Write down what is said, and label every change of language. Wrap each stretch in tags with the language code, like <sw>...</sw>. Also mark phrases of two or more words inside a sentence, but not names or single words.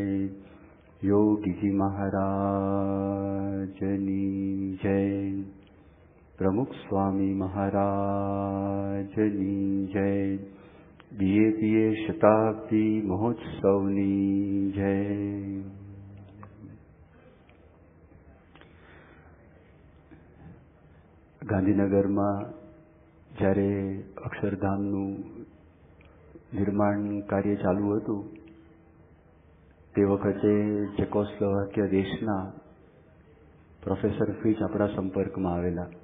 <gu>યોગી જી મહારાજની જય। પ્રમુખ સ્વામી મહારાજની જય। બીએ શતાબ્દી મહોત્સવની જય। ગાંધીનગરમાં જ્યારે અક્ષરધામનું નિર્માણ કાર્ય ચાલુ હતું તે વખતે ચેકોસ્લોવાકિયા દેશના પ્રોફેસર ફિચ આપણા સંપર્કમાં આવેલા</gu>